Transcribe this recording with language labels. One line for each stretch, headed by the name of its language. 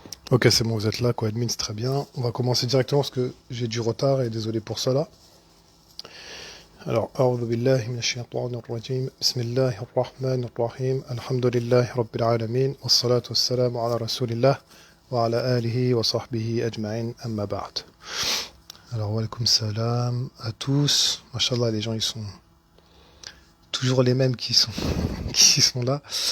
French: Ok, c'est bon, vous êtes là, quoi, admin, c'est très bien. On va commencer directement parce que j'ai du retard et désolé pour cela.
Arabic: Alors, أعوذ بالله من الشيطان الرجيم بسم الله الرحمن الرحيم الحمد لله رب العالمين والصلاة والسلام على رسول الله وعلى آله وصحبه أجمعين أما بعد.
French: Alors, wa alaikum salam à tous. Machallah, les gens, ils sont toujours les mêmes qui sont, qui sont là.